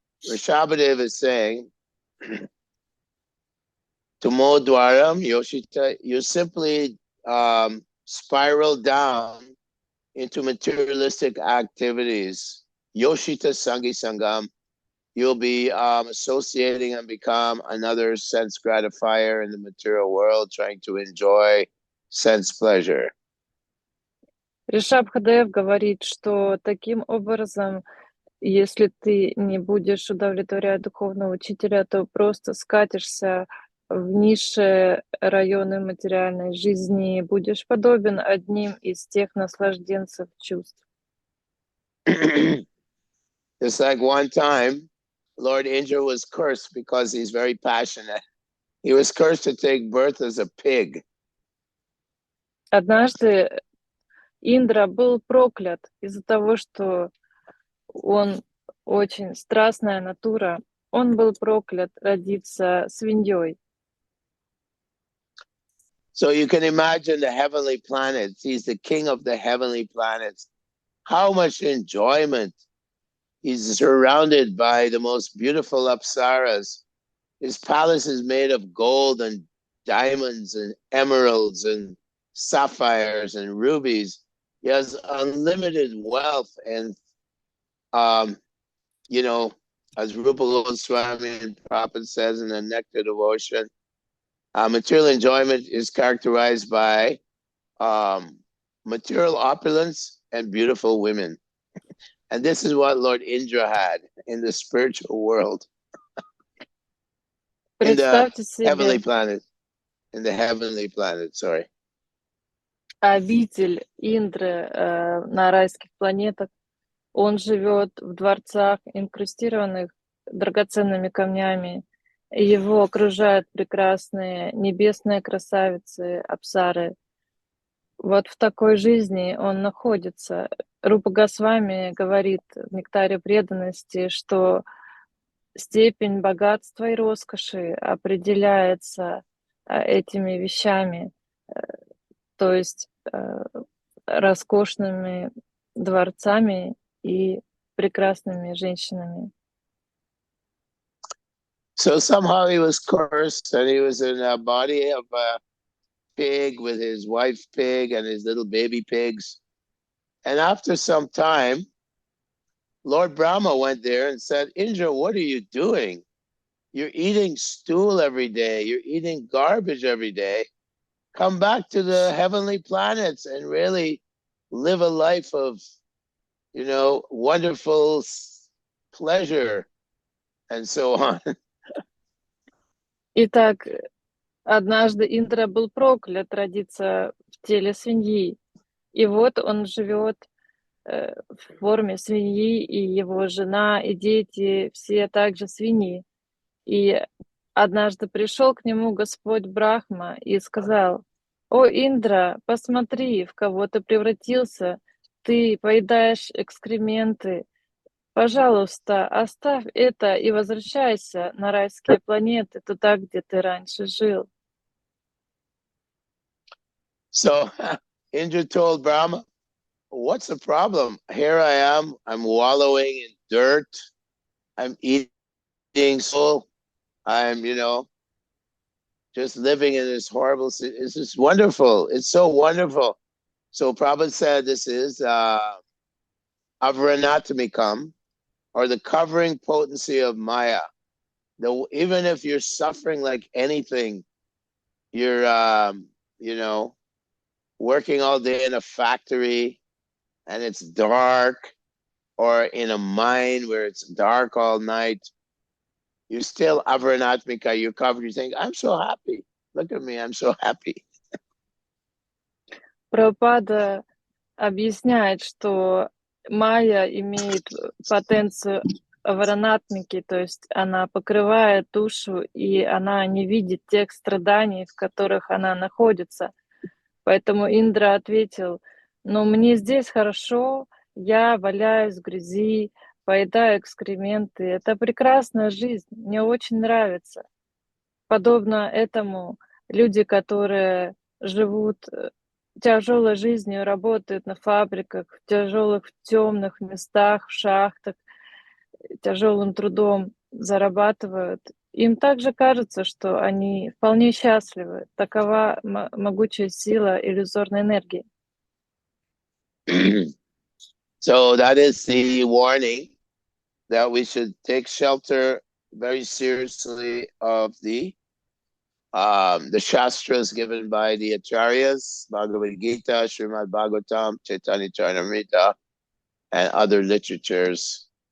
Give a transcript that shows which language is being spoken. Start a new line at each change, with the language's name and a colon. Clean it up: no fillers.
English: Rishabhadev is saying,
Sanskrit: Tamodwaram Yoshita,
English: you simply spiral down into materialistic activities.
Sanskrit: Yoshita Sangi Sangam,
English: you'll be associating and become another sense gratifier in the material world, trying to enjoy sense pleasure.
Russian: Ришабхадев говорит, что таким образом, если ты не будешь удовлетворять духовного учителя, то просто скатишься в низшие районы материальной жизни, будешь подобен одним из тех наслажденцев чувств.
English: It's like one time, Lord Indra was cursed because he's very passionate. He was cursed to take birth as a pig.
Russian: Однажды Индра был проклят из-за того, что он очень страстная натура. Он был проклят родиться свиньей.
English: So you can imagine the heavenly planets. He's the king of the heavenly planets. How much enjoyment. He's surrounded by the most beautiful apsaras. His palace is made of gold and diamonds and emeralds and sapphires and rubies. He has unlimited wealth, and you know, as Rupa Goswami and Prabhupada says in the Nectar Devotion, material enjoyment is characterized by material opulence and beautiful women. And this is what Lord Indra had in the spiritual world. In the heavenly planet. In the heavenly planet, sorry.
Russian: Обитель Индры на райских планетах. Он живет в дворцах, инкрустированных драгоценными камнями. Его окружают прекрасные небесные красавицы, апсары. Вот в такой жизни он находится. Рупа Госвами говорит в «Нектаре преданности», что степень богатства и роскоши определяется этими вещами, то есть роскошными дворцами и прекрасными женщинами.
English: So somehow he was cursed, and he was in a body of a pig with his wife pig and his little baby pigs. And after some time, Lord Brahma went there and said, Indra, what are you doing? You're eating stool every day. You're eating garbage every day. Come back to the heavenly planets and really live a life of, you know, wonderful pleasure and so on.
Russian: Итак, однажды Индра был проклят родиться в теле свиньи. И вот он живет в форме свиньи, и его жена, и дети, все также свиньи. И однажды пришел к нему Господь Брахма и сказал: «О, Индра, посмотри, в кого ты превратился, ты поедаешь экскременты. Пожалуйста, оставь это и возвращайся на райские планеты, туда, где ты раньше жил».
English: So Indra told Brahma, what's the problem? Here I am, I'm wallowing in dirt, I'm eating soul, I'm, you know, just living in this horrible, it's just wonderful. It's so wonderful. So Prabhupada said this is Avranatmikam, or the covering potency of Maya. Even if you're suffering like anything, you're, you know, working all day in a factory and it's dark, or in a mine where it's dark all night, you're still Avranatmika, you're covered, you think, I'm so happy. Look at me, I'm so happy.
Russian: Прабхупада объясняет, что майя имеет потенцию аваранатмики, то есть она покрывает душу, и она не видит тех страданий, в которых она находится. Поэтому Индра ответил: «Но мне здесь хорошо, я валяюсь в грязи, поедаю экскременты. Это прекрасная жизнь, мне очень нравится». Подобно этому люди, которые живут тяжелой жизнью, работают на фабриках, в тяжелых, темных местах, в шахтах, тяжелым трудом зарабатывают, им также кажется, что они вполне счастливы. Такова могучая сила иллюзорной энергии.
English: So that is the warning that we should take shelter very seriously of the Shastras given by the Acharyas, Bhagavad-gita, Shrimad-Bhagavatam, Chaitanya Charitamrita, and other literatures.